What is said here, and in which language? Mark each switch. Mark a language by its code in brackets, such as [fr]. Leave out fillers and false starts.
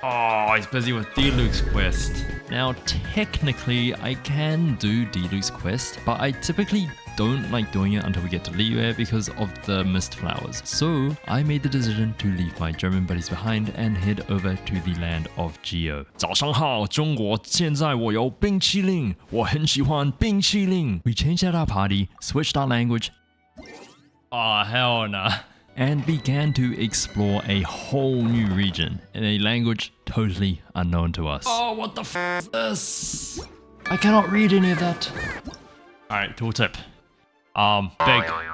[en] Oh, he's busy with Diluc's quest. Now, technically, I can do Diluc's quest, but I typically don't like doing it until we get to Liyue because of the mist flowers. So, I made the decision to leave my German buddies behind and head over to the land of Geo. [zh] 早上好，中国，现在我有冰淇淋，我很喜欢冰淇淋. [en] We changed out our party, switched our language. Oh, hell nah. And began to explore a whole new region in a language totally unknown to us. Oh, what the f is this? I cannot read any of that. Alright, tooltip. Big.